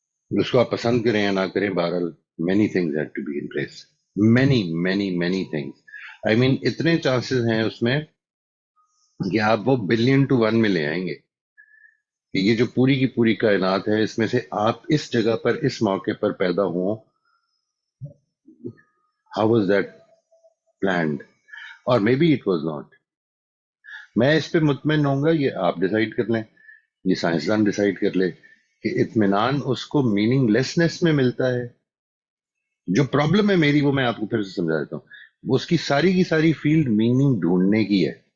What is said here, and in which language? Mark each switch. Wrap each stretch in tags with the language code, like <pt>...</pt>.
<ur>اس کو آپ پسند کریں یا نہ کریں، بہرحال</ur> <en>Many things had to be in place, many many many things. I mean</en> <ur>اتنے چانسز ہیں اس میں کہ آپ وہ 1,000,000,000 میں لے آئیں گے کہ یہ جو پوری کی پوری کائنات ہے، اس میں سے آپ اس جگہ پر اس موقع پر پیدا ہوں.</ur> <en>How was that planned, or maybe it was not.</en> <ur>میں اس پہ مطمئن ہوں گا، یہ آپ ڈیسائیڈ کر لیں، یہ سائنسدان ڈیسائیڈ کر لے کہ اطمینان اس کو میننگ لیسنس میں ملتا ہے. جو پرابلم ہے میری، وہ میں آپ کو پھر سے سمجھا دیتا ہوں. اس کی ساری فیلڈ میننگ ڈھونڈنے کی ہے.</ur>